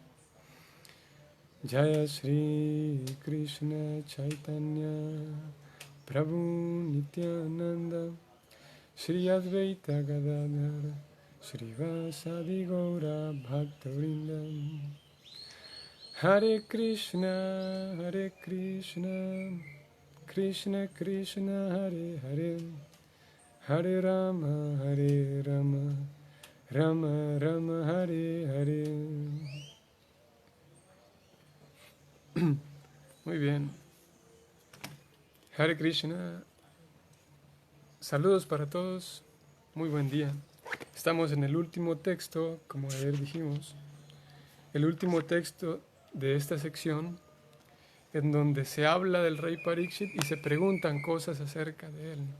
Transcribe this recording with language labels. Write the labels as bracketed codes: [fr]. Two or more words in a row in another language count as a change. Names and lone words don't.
[sa] Jaya Shri Krishna Chaitanya Prabhu Nityananda Shri Advaita Gadadhara Shri Vasadi Gaura Bhaktavrinda Hare Krishna, Krishna Krishna, Hare Hare, Hare Rama, Rama Rama, Hare Hare. [es] Muy bien. Hare Krishna. Saludos para todos. Muy buen día. Estamos en el último texto, como ayer dijimos, el último texto de esta sección, en donde se habla del rey Pariksit y se preguntan cosas acerca de él.